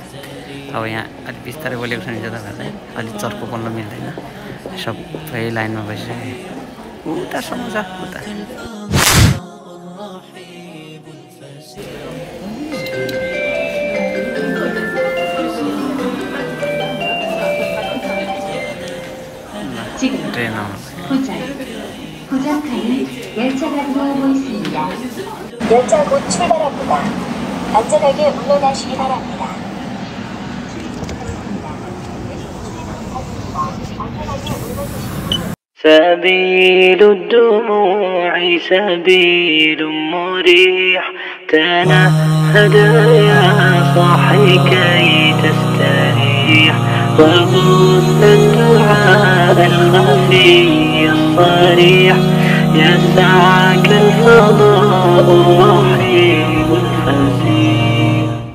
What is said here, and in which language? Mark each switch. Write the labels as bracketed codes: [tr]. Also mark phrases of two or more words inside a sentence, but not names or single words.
[ne] अब यहाँ अलिक बिस्तारै बोलेको छ नि जताबाट चाहिँ अलिक चर्को बोल्न मिल्दैन सबै लाइनमा बसिसक्यो। उतासम्म छ उता ट्रेन [ko] 열차 곧 출발합니다. 안전하게 물러나시기 바랍니다. [ar] سبيل الدموع سبيل مريح تنهدى يا صاحي كي تستريح وبث الدعاء الخفي الصريح يسعك الفضاء الرحيم الفسيح.